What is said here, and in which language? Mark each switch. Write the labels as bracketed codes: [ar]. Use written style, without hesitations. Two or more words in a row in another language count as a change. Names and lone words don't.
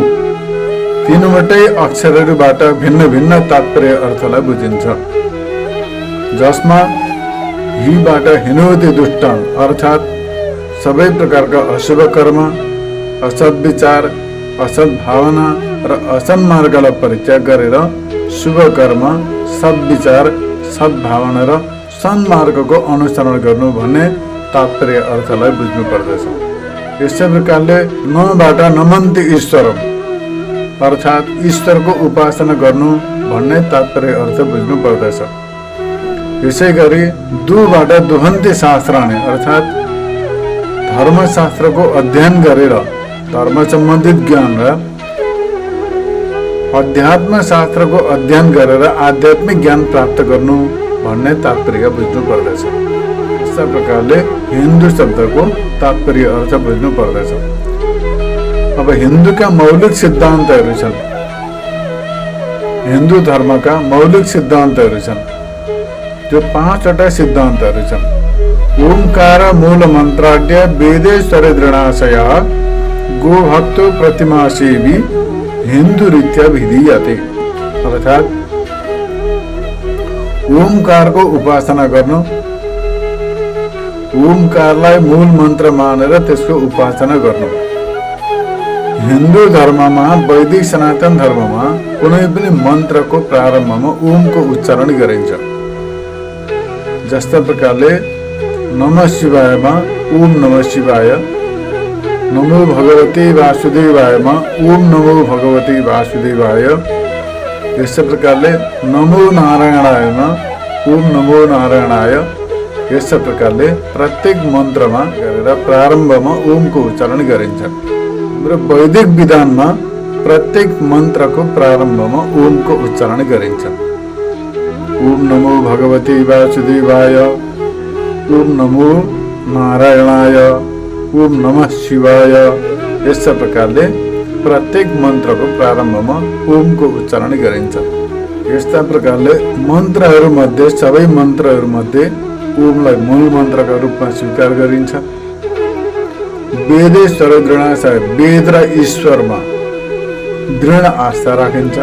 [ne] 3वटै अक्षरहरूबाट भिन्न भिन्न तात्पर्य अर्थलाई बुझिन्छ, जसमा हिबाट [sa] हिनोति दुष्टान [ne] अर्थात् सबै प्रकारका अशुभ कर्म, असत् विचार, असत् भावना र असन्मार्गलाई परित्याग गरेर शुभ कर्म, सद्विचार, सद्भावना र सन्मार्गको अनुसरण गर्नु भन्ने तात्पर्य अर्थलाई बुझ्नु पर्दछ। यस्तै प्रकारले नबाट [sa] नमन्ति ईश्वरम [ne] अर्थात् ईश्वरको उपासना गर्नु भन्ने तात्पर्य अर्थ बुझ्नु पर्दछ। यसै गरी दुबाट [sa] दुहन्ति शास्त्राणि [ne] अर्थात् धर्मशास्त्रको अध्ययन गरेर धर्म सम्बन्धित ज्ञान र अध्यात्म शास्त्रको अध्ययन गरेर आध्यात्मिक ज्ञान प्राप्त गर्नु भन्ने तात्पर्य बुझ्नु पर्दछ। यस्तै प्रकारले हिन्दू शब्दको तात्पर्य अर्थ बुझ्नु पर्दछ। अब हिन्दूका मौलिक सिद्धान्तहरू छन्, हिन्दू धर्मका मौलिक सिद्धान्तहरू छन्, जो 5वटा सिद्धान्तहरू छन्। [sa] ओंकार मूल मंत्राढ्य वेदेश्वर दृढ़ाशया गोभक्तो प्रतिमा सेवी हिंदू रीत्या विधीयते [ne] अर्थात् ओंकार को उपासना गर्नु, ओंकारलाई मूल मन्त्र मानेर त्यसको उपासना गर्नु। हिन्दू धर्ममा, वैदिक सनातन धर्ममा कुनै पनि मन्त्रको प्रारम्भमा ओमको उच्चारण गरिन्छ। जस्ता प्रकारले नमः शिवायमा [sa] ओम नमः शिवाय, [ne] नमो भगवते वासुदेवायमा [sa] ओम नमो भगवते वासुदेवाय। [ne] यस्तै प्रकारले नमो नारायणायमा [sa] ओम नमो नारायणाय। [ne] यस्तै प्रकारले प्रत्येक मन्त्रमा गरेर प्रारम्भमा ओमको उच्चारण गरिन्छ। र वैदिक विधानमा प्रत्येक मन्त्रको प्रारम्भमा ओमको उच्चारण गरिन्छ। [sa] ओम नमो भगवते वासुदेवाय, ओम नमो नारायणाय, ओम नमः शिवाय। [ne] यस प्रकारले प्रत्येक मन्त्रको प्रारम्भमा ओमको उच्चारण गरिन्छ। यस्ता प्रकारले मन्त्रहरूमध्ये सबै मन्त्रहरूमध्ये ओमलाई मूल मन्त्रका रूपमा स्वीकार गरिन्छ। [sa] वेदेश्वर दृढाशय, [ne] वेद र ईश्वरमा दृढ आस्था राखिन्छ।